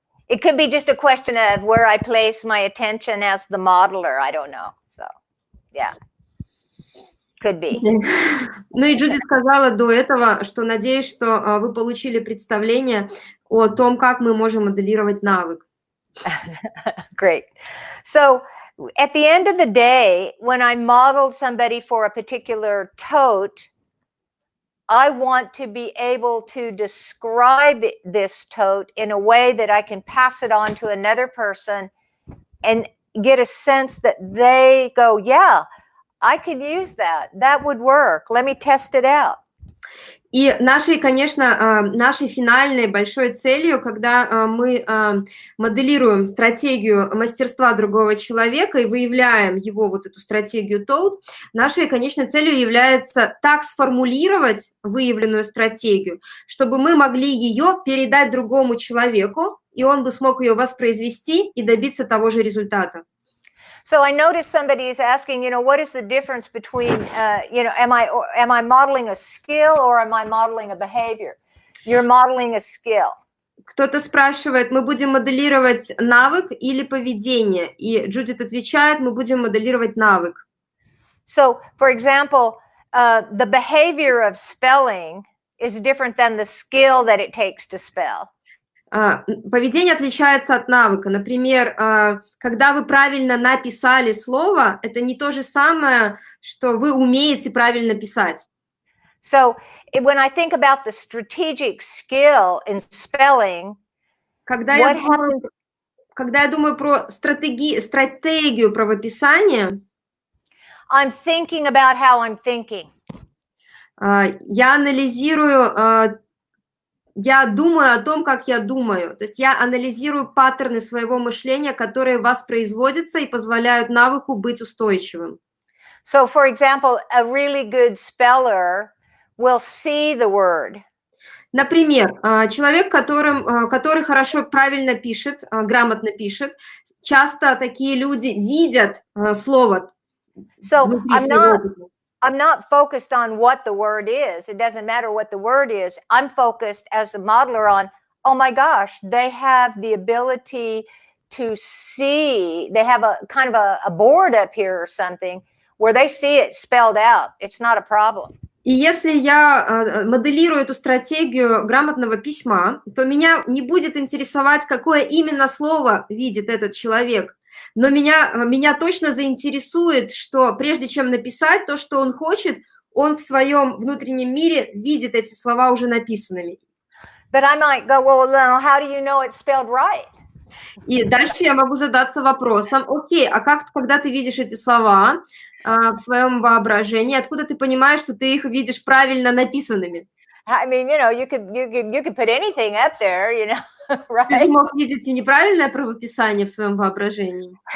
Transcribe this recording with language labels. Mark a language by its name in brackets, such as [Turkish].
[English] It could be just a question of where I place my attention as the modeler. I don't know. So, yeah. Could be. [Russian] Ну и Джуди сказала до этого, что надеюсь, что вы получили представление о том, как мы можем моделировать навык. [English] Great. So at the end of the day, when I modeled somebody for a particular tote, I want to be able to describe this tote in a way that I can pass it on to another person and get a sense that they go, yeah, I could use that. That would work. Let me test it out. [Russian] И нашей, конечно, нашей финальной большой целью, когда мы моделируем стратегию мастерства другого человека и выявляем его вот эту стратегию TOAD, нашей конечной целью является так сформулировать выявленную стратегию, чтобы мы могли ее передать другому человеку, и он бы смог ее воспроизвести и добиться того же результата. [English] So I noticed somebody is asking, what is the difference between, am I modeling a skill or am I modeling a behavior? You're modeling a skill. [Russian] Кто-то спрашивает, мы будем моделировать навык или поведение? И Джудит отвечает, мы будем моделировать навык. [English] So, for example, the behavior of spelling is different than the skill that it takes to spell. [Russian] Поведение отличается от навыка. Например, когда вы правильно написали слово, это не то же самое, что вы умеете правильно писать. [English] So when I think about the strategic skill in spelling, [Russian] когда я думаю про стратегию правописания, [English] I'm thinking about how I'm thinking. [Russian] Я анализирую, я думаю о том, как я думаю. То есть я анализирую паттерны своего мышления, которые воспроизводятся и позволяют навыку быть устойчивым. [English] So, for example, a really good speller will see the word. [Russian] Например, человек, который хорошо, правильно пишет, грамотно пишет, часто такие люди видят слово внутри своего опыта. [English] I'm not focused on what the word is. It doesn't matter what the word is. I'm focused as a modeler on, oh my gosh, they have the ability to see. They have a kind of a board up here or something where they see it spelled out. It's not a problem. [Russian] И если я моделирую эту стратегию грамотного письма, то меня не будет интересовать, какое именно слово видит этот человек. Но меня точно заинтересует, что прежде чем написать то, что он хочет, он в своем внутреннем мире видит эти слова уже написанными. [English] But I might go, well, now how do you know it's spelled right? [Russian] И дальше я могу задаться вопросом, окей, а когда ты видишь эти слова в своем воображении, откуда ты понимаешь, что ты их видишь правильно написанными? [English] I mean, you could put anything up there, right? [Russian] Ты же мог видеть и неправильное правописание в своем воображении.